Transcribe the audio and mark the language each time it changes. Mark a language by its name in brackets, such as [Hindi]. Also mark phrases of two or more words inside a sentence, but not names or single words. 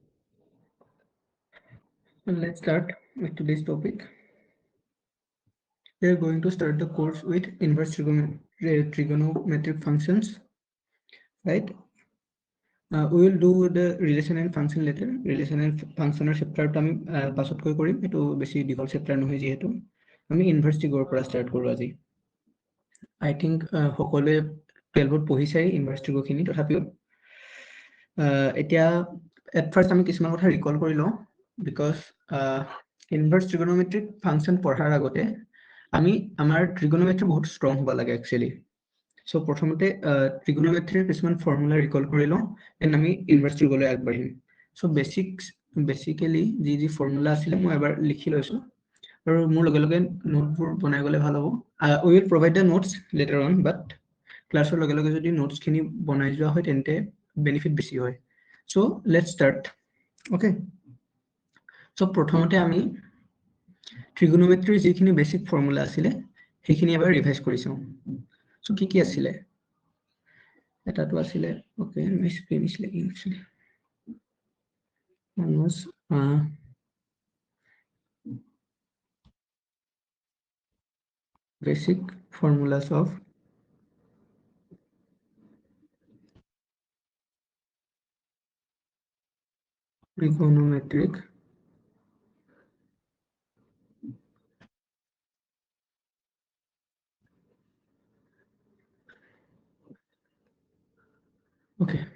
[English] So let's start with today's topic. We are going to start the course with inverse trigonometric functions, right? We will do the relation and function later. Relation and functional chapter to [Assamese] আমি পাছতকৈ কৰিম, এটো বেছি দীঘল chapter নহয় যেহেতু আমি [English] inverse trig [Assamese] পৰা start কৰো আজি। [English] I think [Assamese] সকলোৱে 12ত পঢ়িছাই [English] inverse trig [Assamese] খিনি, তথাপিও এতিয়া [English] at first [Assamese] আমি কিছুমান কথা recall কৰি লওঁ [English] because inverse trigonometric function [Assamese] পঢ়াৰ আগতে আমি আমাৰ trigonometry বহুত strong হ'ব লাগে actually. So প্ৰথমতে trigonometry কিছুমান formula recall কৰি লওঁ, then আমি [English] inverse trig [Assamese] লৈ আগবাঢ়িম. [English] So basically [Assamese] যি formula আছিলে মই এবাৰ লিখি লৈছো আৰু মোৰ লগে লগে নোটবোৰ বনাই গলে ভাল হ'ব. [English] We will provide the notes later on, but [Assamese] ক্লাছৰ লগে লগে যদি নোটছ খিনি বনাই যোৱা হয় তেন্তে বেনিফিট বেছি হয়. [English] So let's start. Okay. So [Assamese] প্ৰথমতে আমি trigonometry যিখিনি বেসিক ফৰ্মুলা আছিলে সেইখিনি এবাৰ ৰিভাইজ কৰি চাওঁ. So কি আছিলে? এটাটো আছিলে, [English] okay, my screen is lagging actually. One was basic formulas of trigonometric okay.